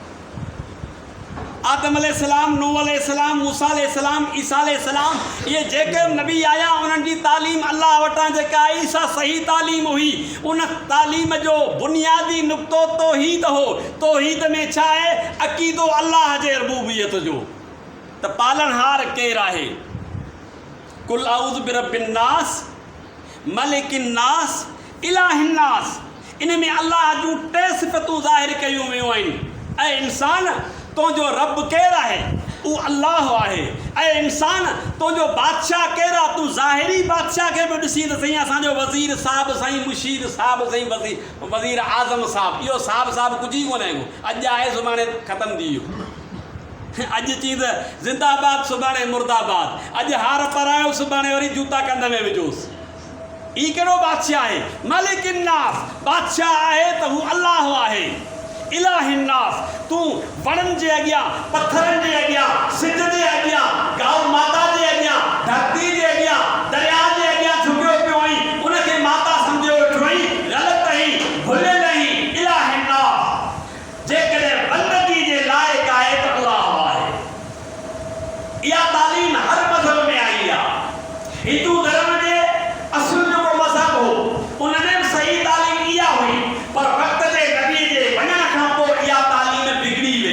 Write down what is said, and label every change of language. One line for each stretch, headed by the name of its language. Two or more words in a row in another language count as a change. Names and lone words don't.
Sindhi: आदम अलैहिस्सलाम, नूह अलैहिस्सलाम, मूसा अलैहिस्सलाम, ईसा अलैहिस्सलाम, इहे जेके बि नबी आया उन्हनि जी तालीम अलाह वटां जेका आई सा सही तालीम हुई। उन तालीम जो बुनियादी नुक़्तो तौहीद हो। तौहीद में छा आहे? अक़ीदो अलाह जे रुबूबियत जो, त पालनहार केरु आहे।
Arabic: قل أعوذ برب الناس، ملك الناس، إله الناس.
Sindhi: इन में अलाह जूं टे सिफ़तूं ज़ाहिर कयूं वियूं आहिनि। ऐं इंसान तुंहिंजो रब केरु आहे? उहो अलाह आहे। ऐं इंसान तुंहिंजो बादशाह केरु आहे? तूं ज़ाहिरी बादशाह खे बि ॾिसी त सही, असांजो वज़ीर साहिबु, साईं मुशीर साहिबु, साईं वज़ीर आज़म साहिबु, इहो साहिबु कुझु ई कोन्हे। अॼु आहे सुभाणे ख़तमु थी वियो। अॼु चई त ज़िंदाबाद, सुभाणे मुर्दाबाद। अॼु हार परायो, सुभाणे वरी जूता कंध में विझोसि। ई कहिड़ो बादशाह आहे?
Arabic: ملك الناس,
Sindhi: बादशाह आहे त हू अलाह आहे।
Arabic: إله الناس,
Sindhi: तूं वणनि जे अॻियां, पथरनि जे अॻियां, सिज जे अॻियां, गांव माता जे अॻियां, धरती जे अॻियां, दरिया जे अॻियां झुकियो पियो आहीं, उनखे माता सम्झो वेठो आहीं, ग़लति आहीं, भुलियल आहीं।
Arabic: إله الناس,
Sindhi: जेकॾहिं बंदगी जे लाइक़ आहे त अलाह आहे। इहा तालीम हर मज़हब में आई आहे। हिंदू धर्म जे असुल जेको मज़हब हो उनमें बि सही तालीम इहा हुई, पर वक़्त जे नबी जे वञण खां पोइ इहा तालीम बिगड़ी वई।